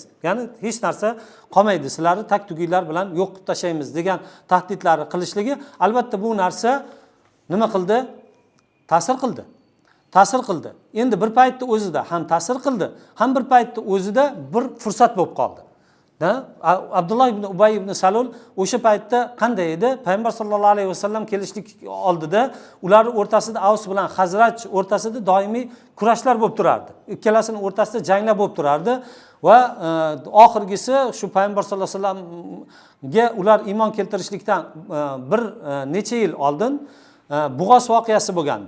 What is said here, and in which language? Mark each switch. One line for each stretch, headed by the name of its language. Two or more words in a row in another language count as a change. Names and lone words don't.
Uzbek: Ya'ni hech narsa qolmaydi. Sizlarni tak-tuginglar bilan yo'q qilib tashlaymiz degan tahdidlarni qilishligi, albatta bu narsa nima qildi? Ta'sir qildi. Ta'sir qildi. Endi bir paytda o'zida ham ta'sir qildi, ham bir paytda o'zida bir fursat bo'lib qoldi. Abdullah ibn Ubay ibn Salul o'sha paytda qanday edi? Payg'ambar
Arabic: صلى الله عليه وسلم
Uzbek: kelishlik oldida ular o'rtasida Avs bilan Xazraj o'rtasida doimiy kurashlar bo'lib turardi. Ikkalasining o'rtasida janglar bo'lib turardi va oxirgisi shu Payg'ambar
Arabic: صلى الله عليه وسلم
Uzbek: ular iymon keltirishlikdan bir necha yil oldin Bo'g'oz voqeasi bo'lgandi.